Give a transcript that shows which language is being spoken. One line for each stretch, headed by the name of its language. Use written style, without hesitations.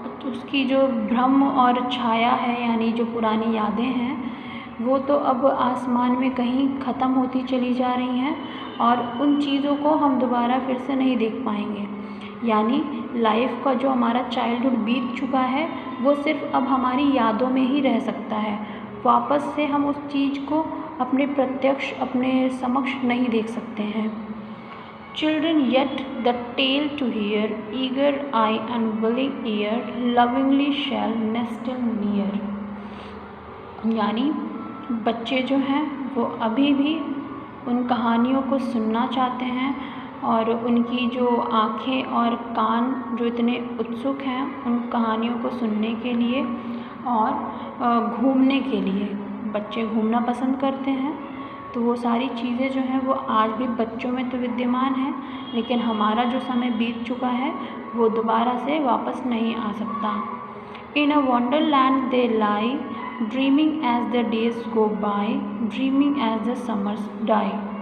Hindi: उसकी जो भ्रम और छाया है यानी जो पुरानी यादें हैं वो तो अब आसमान में कहीं ख़त्म होती चली जा रही हैं और उन चीज़ों को हम दोबारा फिर से नहीं देख पाएंगे. यानी लाइफ का जो हमारा चाइल्डहुड बीत चुका है वो सिर्फ अब हमारी यादों में ही रह सकता है. वापस से हम उस चीज़ को अपने प्रत्यक्ष अपने समक्ष नहीं देख सकते हैं.
English: Children yet the tale to hear, eager eye and willing ear, lovingly shall nestle near.
Hindi: यानी बच्चे जो हैं वो अभी भी उन कहानियों को सुनना चाहते हैं और उनकी जो आँखें और कान जो इतने उत्सुक हैं उन कहानियों को सुनने के लिए और घूमने के लिए. बच्चे घूमना पसंद करते हैं तो वो सारी चीज़ें जो हैं वो आज भी बच्चों में तो विद्यमान हैं, लेकिन हमारा जो समय बीत चुका है वो दोबारा से वापस नहीं आ सकता.
English: In a wonderland they lie, dreaming as the days go by, dreaming as the summers die.